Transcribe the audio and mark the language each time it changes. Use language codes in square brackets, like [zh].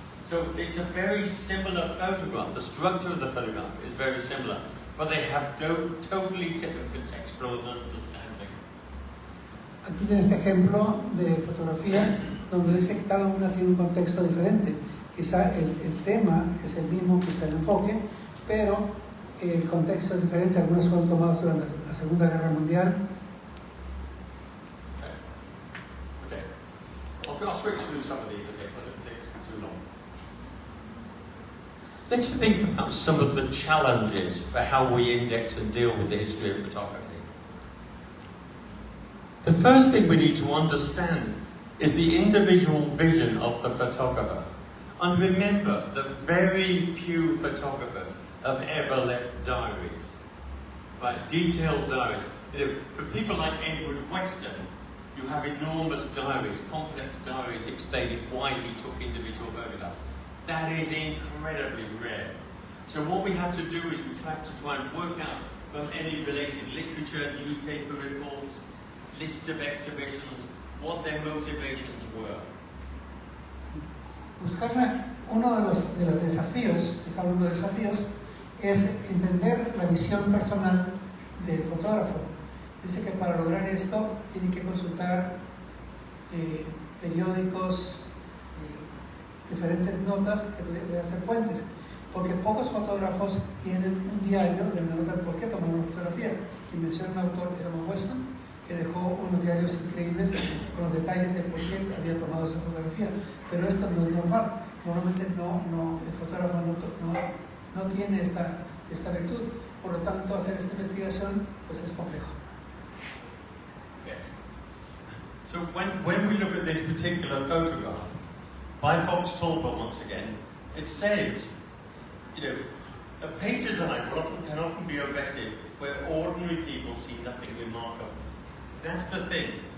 [en] So it's a very similar photograph. The structure of the photograph is very similar, but they have totally different contextual understanding. [es] Aquí tiene este ejemplo de fotografía donde dice que cada una tiene un contexto diferente. Quizá el tema es el mismo, quizá el enfoque, pero el contexto es diferente. Algunos fueron tomados durante la Segunda Guerra Mundial. [en] Okay. I'll switch through some of these, okay, because it takes too long. Let's think about some of the challenges for how we index and deal with the history of photography. The first thing we need to understand is the individual vision of the photographer. And remember that very few photographers have ever left diaries, right? Detailed diaries. You know, for people like Edward Weston, you have enormous diaries, complex diaries explaining why he took individual photographs. That is incredibly rare. So what we have to do is we try and work out from any related literature, newspaper reports, lists of exhibitions, what their motivations were. [es] Buscar uno de los desafíos, está hablando de desafíos, es entender la visión personal del fotógrafo. Dice que para lograr esto tiene que consultar periódicos, diferentes notas que pueden ser fuentes, porque pocos fotógrafos tienen un diario donde anotan por qué tomaron una fotografía. Y menciona un autor que se llama Weston, que dejó unos diarios increíbles con los detalles de por qué había tomado esa fotografía. Pero esto no es normal. Normalmente el fotógrafo no tiene esta virtud. Por lo tanto, hacer esta investigación pues es complejo. [en] Yeah. So when we look at this particular photograph by Fox Talbot once again, it says, you know, a painter's eye can often be arrested where ordinary people see nothing remarkable. That's the thing.